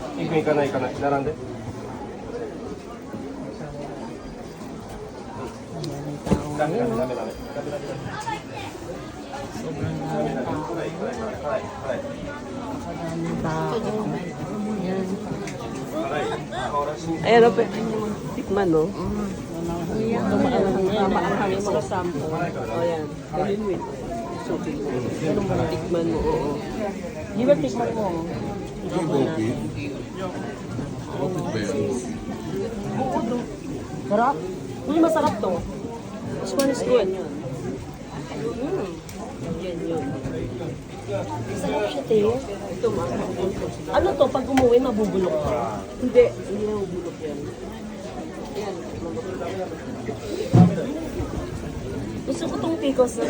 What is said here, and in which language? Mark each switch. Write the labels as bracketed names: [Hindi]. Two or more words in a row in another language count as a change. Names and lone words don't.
[Japanese] 君行かない行かない。並んで。ダメダメダメダメ。 [Filipino] Sobrang daming tao. Maraming tao. Yan. Ayan, o, tikman, no? Tumaanghang yung mga sampo. O, yan. Ganun mo ito. So, tikman mo, oo. Di ba tikman mo? Tikman natin. Oo, do. Sarap. Uy, masarap to. [English] This one is good. [Filipino] Yan yun. Masarap siya, te. Ito, Ano to, pag umuwi, mabubulok to? Hindi na ubulok yan. Ayan, Gusto ko tong picos na to.